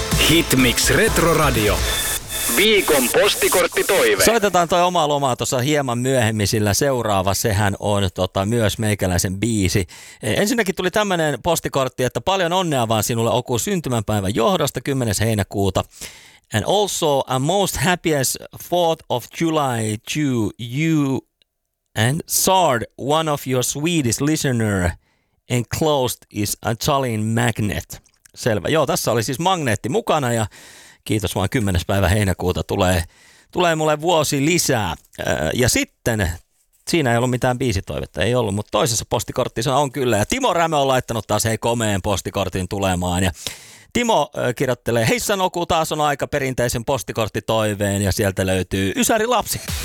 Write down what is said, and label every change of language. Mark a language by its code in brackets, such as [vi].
[fi] Hitmix Retroradio. Viikon postikorttitoive. Soitetaan toi Oma Lomaa tuossa hieman myöhemmin, sillä seuraava sehän on myös meikäläisen biisi. Ensinnäkin tuli tämmöinen postikortti, että paljon onnea vaan sinulle Oku syntymänpäivän johdosta 10. heinäkuuta. [en] And also a most happiest 4th of July to you and Sard, one of your Swedish listener, enclosed is a Charlene magnet. [fi] Selvä. Joo, tässä oli siis magneetti mukana ja kiitos vaan, 10. päivä heinäkuuta tulee mulle vuosi lisää. Ja sitten, siinä ei ollut mitään biisitoivetta, ei ollut, mutta toisessa postikortissa on kyllä. Ja Timo Rämö on laittanut taas hei komeen postikortin tulemaan. Ja Timo kirjoittelee, heissä nokuu, taas on aika perinteisen postikorttitoiveen ja sieltä löytyy Ysäri lapsi.